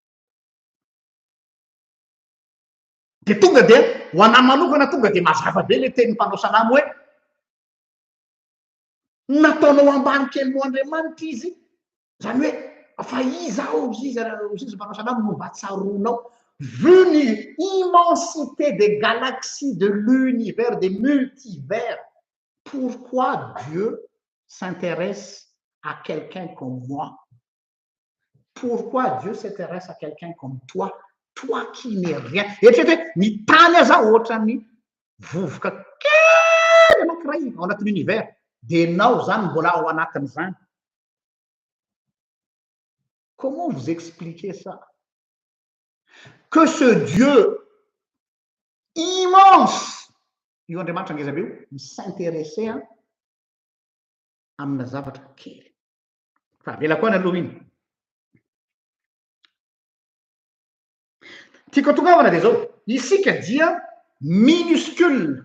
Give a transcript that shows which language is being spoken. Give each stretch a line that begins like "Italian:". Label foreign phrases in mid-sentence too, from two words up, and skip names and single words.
Malagasy: de tonga de ho anahy manokana tonga de mazava be le teny mpanao salamo hoe nataonao ambany kely mo Andriamanitra izy zany hoe fa iza mpanao salamo no mba tsaronao vu ny
French: immensité des galaxies de l'univers des multivers pourquoi Dieu s'intéresse à quelqu'un comme moi? Pourquoi Dieu s'intéresse à quelqu'un comme toi? Toi qui n'es rien.
Malagasy: Eritreretra ny tany aza ohatrany vovoka kely anankiray ao anatin'ny univers de nao zany mbola ao anatin'izany.
French: Comment vous expliquez ça? Que ce Dieu immense
Malagasy: io Andriamanitra ngeza be io s'intéressait amina zavatra kely fa vela koa ny aloha iny tiako tongavana de zao isika dia minuscule